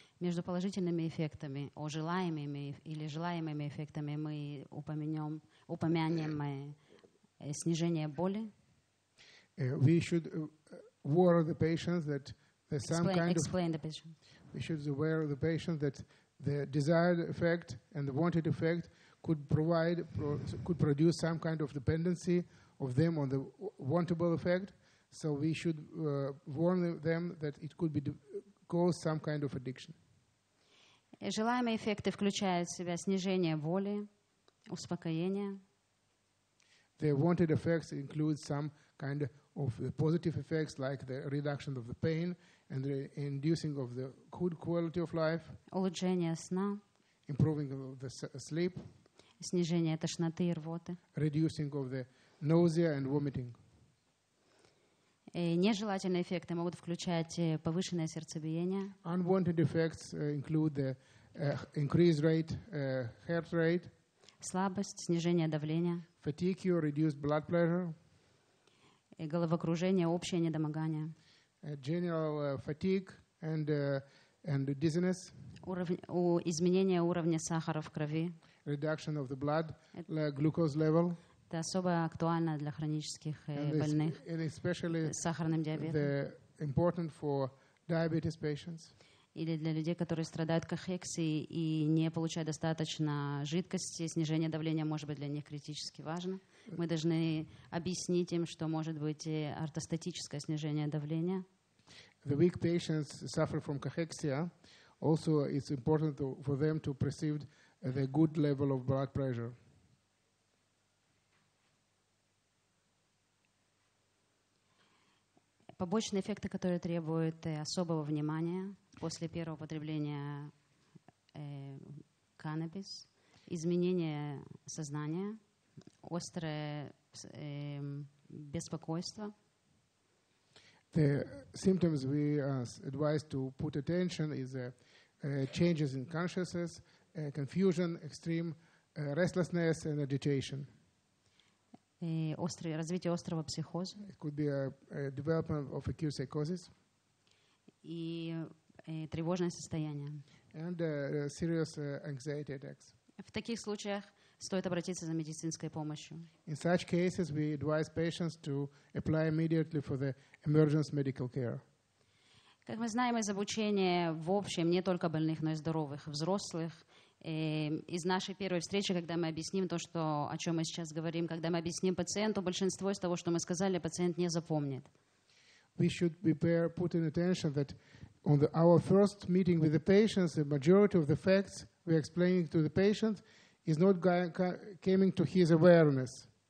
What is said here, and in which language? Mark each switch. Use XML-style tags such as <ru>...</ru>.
<ru>Между положительными эффектами, желаемыми или желаемыми эффектами мы упомянем снижение боли.</ru> <en>We should warn the patients that there's some explain the patient. We should aware the patient that the desired effect and the wanted effect could produce some kind of dependency of them on the wantable effect. So we should warn them that it could cause some kind of addiction.</en> <ru>Желаемые эффекты включают в себя снижение боли, успокоение.</ru> <en>The wanted effects include some kind of positive effects like the reduction of the pain and the inducing of the good quality of life.</en> <ru>Улучшение сна.</ru> <en>Improving of the sleep.</en> <ru>снижение тошноты и рвоты.</ru> <en>Reducing of the nausea and vomiting.</en> <ru>Нежелательные эффекты могут включать повышенное сердцебиение,</ru> <en>Unwanted effects include the increased heart rate,</en> <ru>слабость, снижение давления,</ru> <en>fatigue, reduced blood pressure,</en> <ru>головокружение, общее недомогание,</ru> <en>general fatigue and dizziness,</en> <ru>изменение уровня сахара в крови.</ru> <en>reduction of the blood glucose level.</en> <ru>Это особо актуально для хронических больных с сахарным диабетом.</ru> <en>Important for diabetes patients.</en> <ru>Или для людей, которые страдают кахексией и не получают достаточно жидкости, снижение давления может быть для них критически важно. Мы должны объяснить им, что может быть ортостатическое снижение давления.</ru> <en>The weak patients suffer from cachexia. Also, it's important for them to perceive the good level of blood pressure.</en> <ru>Побочные эффекты, которые требуют особого внимания после первого употребления каннабис, изменение сознания, острое беспокойство.</ru> <en>The symptoms we are advised to put attention is changes in consciousness, confusion, extreme restlessness and agitation.</en> <ru>Развитие острого психоза.</ru> <en>It could be a development of acute psychosis.</en> <ru>И тревожное состояние.</ru> <en>And serious anxiety attacks.</en> <ru>В таких случаях стоит обратиться за медицинской помощью.</ru> <en>In such cases, we advise patients to apply immediately for the emergency medical care.</en> <ru>Как мы знаем из обучения в общем, не только больных, но и здоровых, взрослых, из нашей первой встречи, когда мы объясним то, о чем мы сейчас говорим, когда мы объясним пациенту, большинство из того, что мы сказали, пациент не запомнит.</ru> <en>We should put in attention that on our first meeting with the patients, the majority of the facts we are explaining to the patient is not coming to his awareness.</en>